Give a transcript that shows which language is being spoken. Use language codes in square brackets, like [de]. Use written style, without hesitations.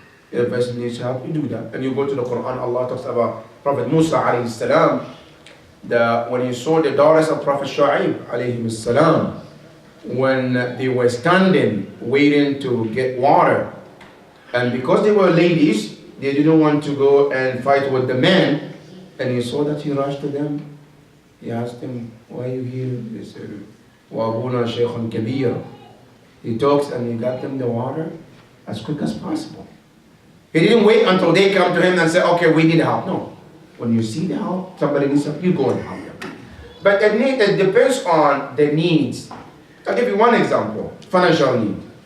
[en] If a person needs help, you do that. And you go to the Quran, Allah talks about Prophet Musa alayhi salam, when he saw the daughters of Prophet Shu'aib alayhi salam, when they were standing waiting to get water, and because they were ladies, they didn't want to go and fight with the men, and he saw that, he rushed to them. He asked them, why are you here? They said, [ar] وَأَبُونَا شَيْخٌ كَبِيرٌ. [en] He talks and he got them the water as quick as possible. He didn't wait until they come to him and say, okay, we need help. No. When you see the help, somebody needs help, you go and help them. But it depends on the needs. I'll give you one example, financial need.